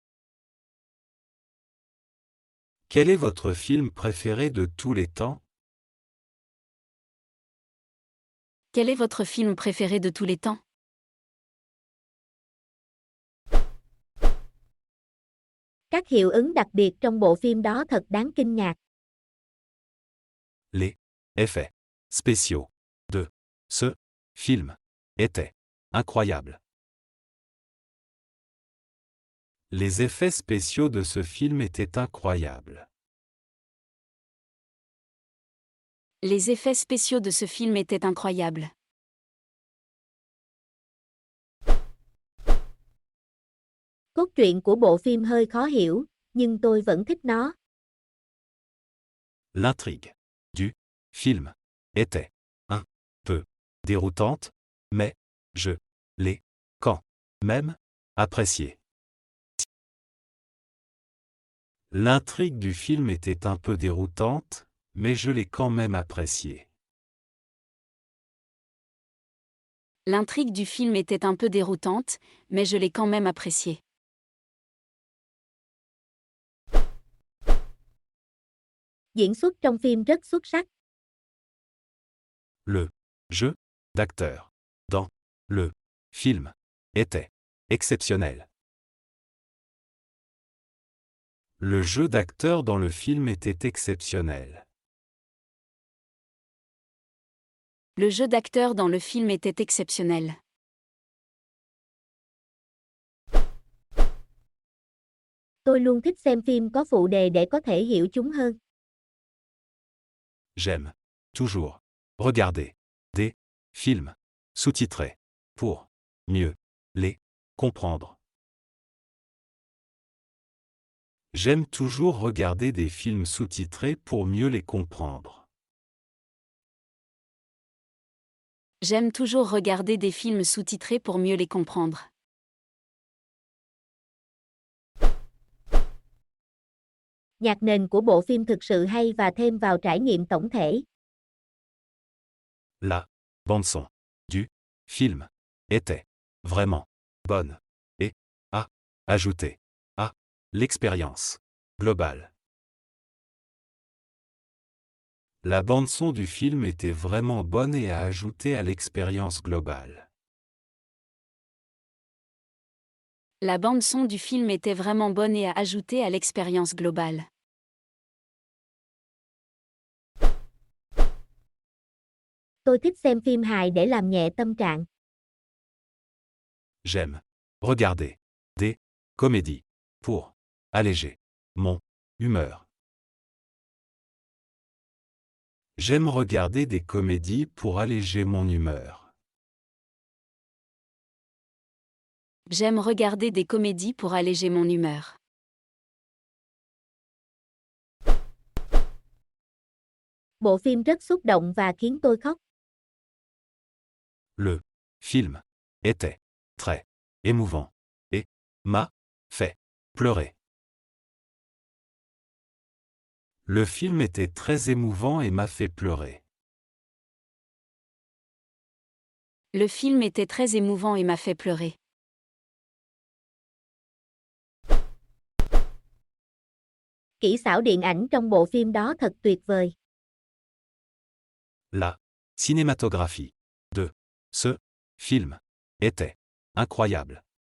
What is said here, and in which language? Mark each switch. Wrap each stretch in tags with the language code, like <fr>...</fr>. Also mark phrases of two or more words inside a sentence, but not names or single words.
<fr>Quel est votre film préféré de tous les temps? Quel est votre film préféré de tous les temps?</fr> <vi>Các hiệu ứng đặc biệt trong bộ phim đó thật đáng kinh ngạc.</vi> <fr>Les effets spéciaux de ce film étaient incroyable. Les effets spéciaux de ce film étaient incroyables. Les effets spéciaux de ce film étaient incroyables.</fr> <vi>Cốt truyện của bộ phim hơi khó hiểu, nhưng tôi vẫn thích nó.</vi> <fr>L'intrigue du film était un peu déroutante, mais je l'ai quand même appréciée. L'intrigue du film était un peu déroutante, mais je l'ai quand même appréciée. L'intrigue du film était un peu déroutante, mais je l'ai quand même appréciée.</fr> <vi>Diễn xuất trong phim rất xuất sắc.</vi> <fr>Le jeu d'acteur dans le film était exceptionnel. Le jeu d'acteur dans le film était exceptionnel. Le jeu d'acteur dans le film était exceptionnel.</fr> <vi>Tôi luôn thích xem phim có phụ đề để có thể hiểu chúng hơn.</vi> <fr>J'aime toujours regarder des films sous-titrés pour mieux les comprendre. J'aime toujours regarder des films sous-titrés pour mieux les comprendre. J'aime toujours regarder des films sous-titrés pour mieux les comprendre.</fr> <vi>Nhạc nền của bộ phim thực sự hay và thêm vào trải nghiệm tổng thể.</vi> <fr>La bande-son du film était vraiment bonne et a ajouté à l'expérience globale. La bande-son du film était vraiment bonne et a ajouté à l'expérience globale. La bande-son du film était vraiment bonne et a ajouté à l'expérience globale.</fr> <vi>Tôi thích xem phim hài để làm nhẹ tâm trạng.</vi> <fr>J'aime regarder des comédies pour alléger mon humeur. J'aime regarder des comédies pour alléger mon humeur. J'aime regarder des comédies pour alléger mon humeur.</fr> <vi>Bộ phim rất xúc động và khiến tôi khóc.</vi> <fr>Le film était très émouvant et m'a fait pleurer. Le film était très émouvant et m'a fait pleurer. Le film était très émouvant et m'a fait pleurer.</fr> <vi>Kỹ xảo điện ảnh trong bộ phim đó thật tuyệt vời.</vi> <fr>La cinématographie de ce film était incroyable.</fr>